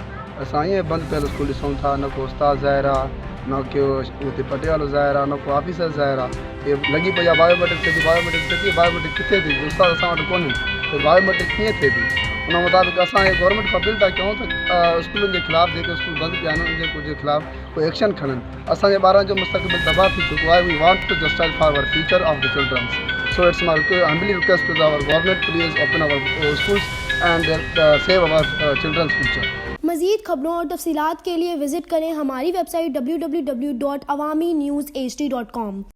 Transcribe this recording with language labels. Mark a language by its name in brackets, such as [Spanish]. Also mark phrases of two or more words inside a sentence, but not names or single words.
[Sindhi] असां ईअं बंदि पियल स्कूल ॾिसूं था, न को उस्ताद ज़ाहिर आहे, न को हुते पटेवालो ज़ाहिर आहे, न को ऑफिसर ज़ाहिर आहे। इहे लॻी पई आहे बायोमेट्रिक ते, बायोमेट्रिक किथे थी? उस्ताद असां वटि कोन्हनि, त बायोमेट्रिक कीअं थिए थी? उन मुताबिक़ असां गवर्नमेंट खां अपील था कयूं त स्कूलनि जे ख़िलाफ़ु, जेके स्कूल बंदि पिया आहिनि, उनजे ख़िलाफ़ु कोई एक्शन खणनि। असांजे ॿारनि जो मुस्तक़बिल तबाह थी चुको आहे। [English] We want to justice for our future of the children. So it's my humbly request to our government, please open our schools and save our childrens future. [Urdu] مزید خبروں اور تفصیلات کے لیے وزٹ کریں ہماری ویب سائٹ www.awamiNewsHD.com.